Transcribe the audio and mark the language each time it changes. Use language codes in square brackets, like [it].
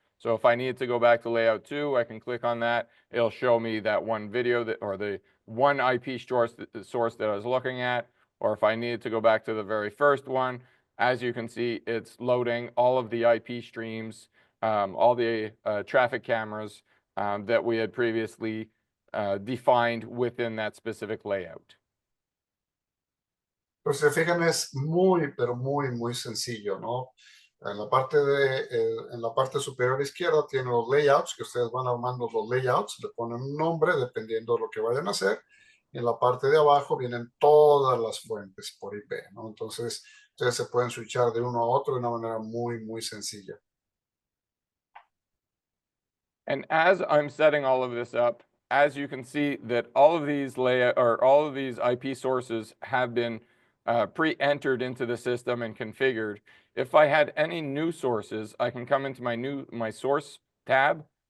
[en] So if I need to go back to layout 2, I can click on that. It'll show me that one video that, or the one IP source that I was looking at. Or if I needed to go back to the very first one, as you can see, it's loading all of the IP streams, all the traffic cameras that we had previously defined within that specific layout. [es] Pues se fijan, es muy, pero muy sencillo, ¿no? En la parte superior izquierda tiene los layouts, que ustedes van armando los layouts, le ponen un nombre dependiendo de lo que vayan a hacer. Y en la parte de abajo vienen todas las fuentes por IP, ¿no? Entonces, ustedes se pueden switchar de uno a otro de una manera muy sencilla. [en] And as I'm setting all of this up, as you can see that all of these all of these IP sources have been pre-entered into the system and configured. If I had any new sources, I can come into my source tab.